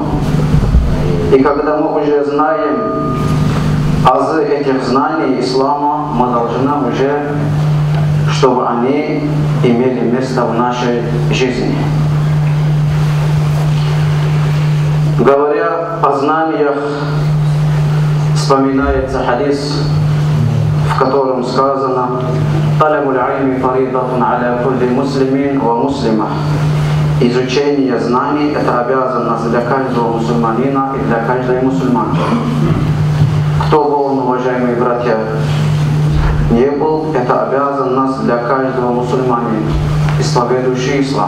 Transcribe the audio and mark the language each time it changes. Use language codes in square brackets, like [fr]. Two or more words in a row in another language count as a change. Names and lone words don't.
[ru] И когда мы уже знаем азы этих знаний ислама, мы должны уже, чтобы они имели место в нашей жизни. Говоря о знаниях, вспоминается хадис, в котором сказано: [ar] «طلب العلم فريضة على كل مسلم ومسلمة». [ru] Изучение знаний – это обязанность для каждого мусульманина и для каждой мусульманки. Кто был, уважаемые братья, не был, это обязанность для каждого мусульманина, исповедующего ислам.